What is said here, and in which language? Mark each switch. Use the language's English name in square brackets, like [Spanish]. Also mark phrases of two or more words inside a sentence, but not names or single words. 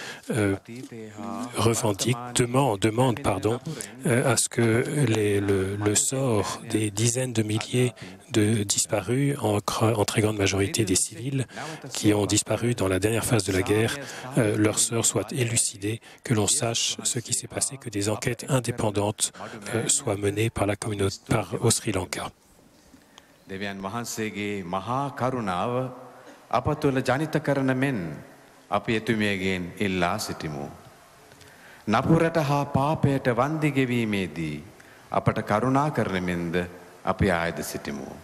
[French] demande à ce que le sort des dizaines de milliers de disparus, en très grande majorité des civils, qui ont disparu dans la dernière phase de la guerre, leur sort soit élucidé, que l'on sache ce qui s'est passé, que des enquêtes indépendantes soient menées par la communauté, au Sri Lanka. [Sinhala] දෙවියන් වහන්සේගේ මහා කරුණාව අප තුළ ජනිත කරන මෙන් අපි එතුමියගෙන් ඉල්ලා සිටිමු. නපුරට හා පාපයට වන්දි ගෙවීමේදී අපට කරුණා කරන මෙන්ද අපි ආයද සිටිමු.